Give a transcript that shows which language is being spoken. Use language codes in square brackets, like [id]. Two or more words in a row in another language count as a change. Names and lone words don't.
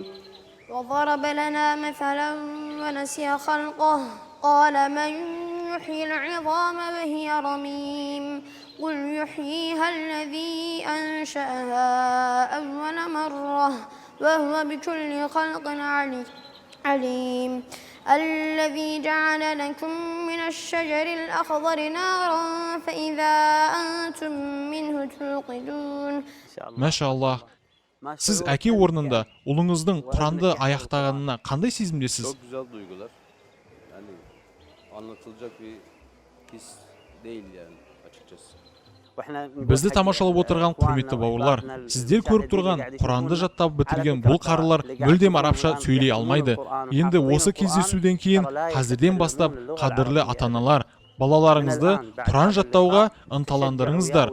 [ar] وضرب لنا مثلا ونسي خلقه قال من يحيي العظام وهي رميم قل يحييها الذي أنشأها أول مرة وهو بكل خلق عليم الذي جعل لكم من الشجر الأخضر نارا فإذا أنتم منه توقدون. [kk] Машаллах. Siz әке орнында ұлыңыздың Құранды аяқтағанына қандай сезімдесіз? [tr] Çok güzel duygular. Yani anlatılacak bir his değil yani açıkçası. [kk] Бізді тамашалап отырған құрметті бауырлар, сіздер көріп тұрған Құранды жаттап бітірген бұл қарылар мүлдем арабша сөйлей алмайды. Енді осы кездесуден кейін қазірден бастап қадірлі ата-аналар, балаларыңызды Құран жаттауға ынталандырыңыздар.